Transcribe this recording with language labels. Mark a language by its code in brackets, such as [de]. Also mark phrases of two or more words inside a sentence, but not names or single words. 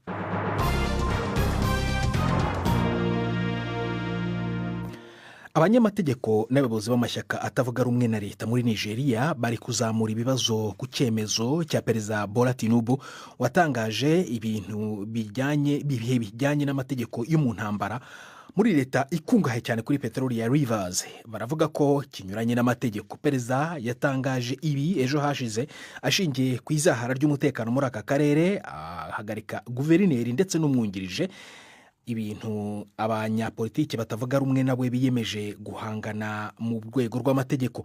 [rw] Abanyamategeko n'abayobozi b'amashyaka atavuga rumwe na leta muri Nigeria bari kuzamura ibibazo ku cyemezo cya Perezida Bola Tinubu watangaje ibintu bijyanye n'amategeko yo mu ntambara muri leta ikungahaye cyane kuri peteroli ya Rivers. Baravuga ko kinyuranye n'amategeko. Perezida yatangaje ibi ejo hashize ashingiye ku izahara ry'umutekano muri aka karere, ahagarika guverineri ndetse n'umwungirije, ibintu abanyapolitiki batavuga rumwe nawe biyemeje guhangana mu rwego rw'amategeko.